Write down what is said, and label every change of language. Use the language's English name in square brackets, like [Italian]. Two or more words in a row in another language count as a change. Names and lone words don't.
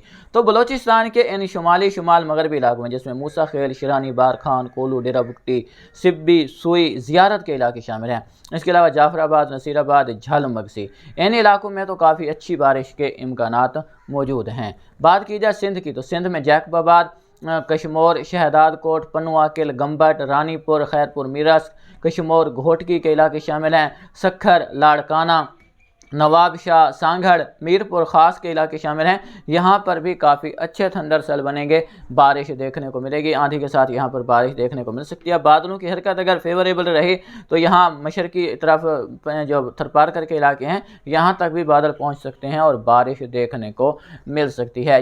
[Urdu] تو بلوچستان کے ان شمال مغربی علاقوں میں جس میں موسیٰ خیل، شیرانی، بارکھان، کوہلو، ڈیرہ بگٹی، سبی، سوئی، زیارت کے علاقے شامل ہیں. اس کے علاوہ جعفرآباد، نصیرآباد، جھل، مگسی، ان علاقوں میں تو کافی اچھی بارش کے امکانات موجود ہیں. بات کی جائے سندھ کی، تو سندھ میں جیکب آباد، کشمور، شہداد کوٹ، پنوا، کل، گمبٹ، رانی پور، خیرپور، میرس، کشمور، گھوٹکی کے علاقے شامل ہیں. سکھر، لاڑکانہ، نواب شاہ، سانگھڑ، میرپور خاص کے علاقے شامل ہیں. یہاں پر بھی کافی اچھے [English] thunder cell [Urdu] بنیں گے، بارش دیکھنے کو ملے گی، آندھی کے ساتھ یہاں پر بارش دیکھنے کو مل سکتی ہے. بادلوں کی حرکت اگر فیوریبل رہی تو یہاں مشرقی طرف جو تھرپارکر کے علاقے ہیں یہاں تک بھی بادل پہنچ سکتے ہیں اور بارش دیکھنے کو مل سکتی ہے.